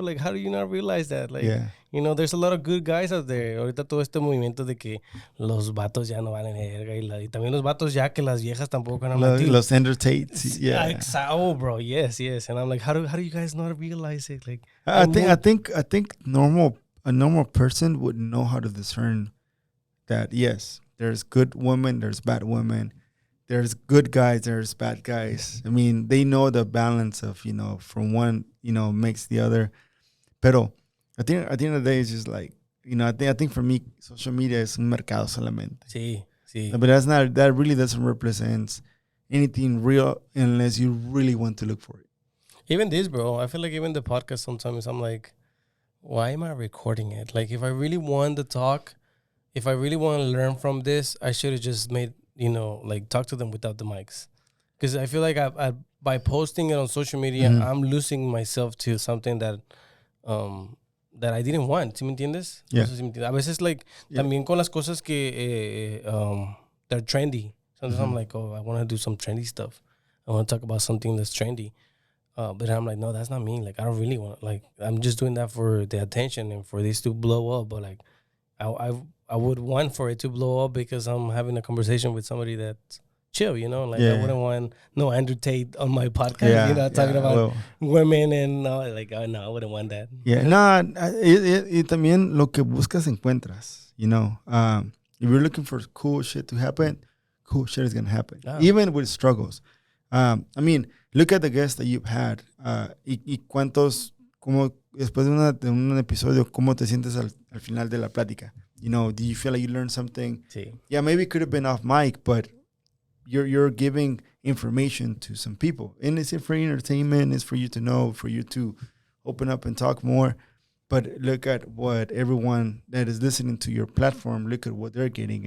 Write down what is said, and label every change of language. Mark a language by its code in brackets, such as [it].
[en] Like, how do you not realize that? Like, there's a lot of good guys out there. [es] Ahorita todo este movimiento de que los vatos ya no valen verga. Y también los vatos ya que las viejas tampoco. [en] And I'm like, los entertains. Yeah. Oh, bro. Yes. And I'm like, how do you guys not realize it? Like, I think a normal person would know how to discern that, yes, there's good women, there's bad women. There's good guys, there's bad guys. I mean, they know the balance of, from one, makes the other. Pero at the end of the day, it's just like, I think for me, social media is [es] un mercado solamente. Sí. [en] But that really doesn't represent anything real unless you really want to look for it. Even this, bro, I feel like even the podcast sometimes I'm like, why am I recording it? Like, if I really want to talk, if I really want to learn from this, I should have just made, like talk to them without the mics. Because I feel like I by posting it on social media, I'm losing myself to something that I didn't want. [es] ¿Sí me entiendes? [en] Yeah. [es] No sé si me entiendes. A veces, like, también con las cosas que [en] they're trendy. Sometimes I'm like, oh, I want to do some trendy stuff. I want to talk about something that's trendy. But I'm like, no, that's not me. Like, I don't really want, like, I'm just doing that for the attention and for this to blow up. But, like, I would want for it to blow up because I'm having a conversation with somebody that's chill, Like, I wouldn't want no Andrew Tate on my podcast, talking about women and no, I wouldn't want that. Yeah, [es] y también lo que buscas encuentras, [en] If you're looking for cool shit to happen, cool shit is going to happen, even with struggles. I mean, look at the guests that you've had. [es] Y cuántos, como después de un episodio, ¿cómo te sientes al final de la plática? [en] Do you feel like you learned something? [es] Sí. [en] Yeah, maybe it could have been off mic, but you're giving information to some people. And it's for entertainment, it's for you to know, for you to open up and talk more. But look at what everyone that is listening to your platform, look at what they're getting.